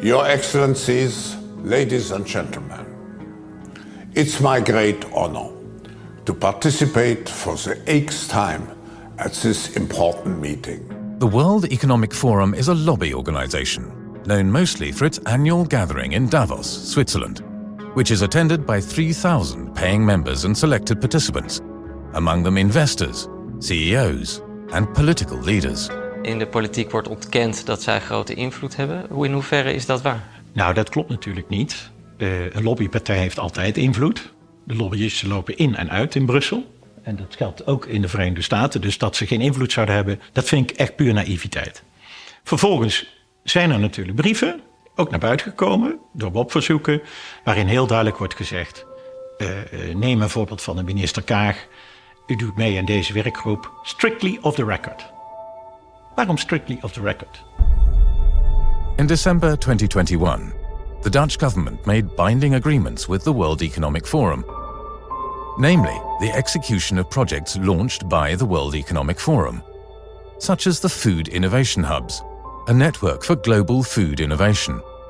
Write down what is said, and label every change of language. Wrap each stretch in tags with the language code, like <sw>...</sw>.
<en>Your Excellencies, ladies and gentlemen, it's my great honor to participate for the 8th time at this important meeting. The World Economic Forum is a lobby organization, known mostly for its annual gathering in Davos, Switzerland, which is attended by 3,000 paying members and selected participants, among them investors, CEOs and political leaders.</en> <nl>In de politiek wordt ontkend dat zij grote invloed hebben. In hoeverre is dat waar? Nou, dat klopt natuurlijk niet. Een lobbypartij heeft altijd invloed. De lobbyisten lopen in en uit in Brussel. En dat geldt ook in de Verenigde Staten. Dus dat ze geen invloed zouden hebben, dat vind ik echt puur naïviteit. Vervolgens zijn er natuurlijk brieven, ook naar buiten gekomen, door WOP-verzoeken, waarin heel duidelijk wordt gezegd, neem een voorbeeld van de minister Kaag. U doet mee aan deze werkgroep,</nl> <en>strictly off the record.</en> <nl>Waarom</nl> <en>strictly off the record? In December 2021, the Dutch government made binding agreements with the World Economic Forum, namely the execution of projects launched by the World Economic Forum, such as the Food Innovation Hubs, a network for global food innovation.</en>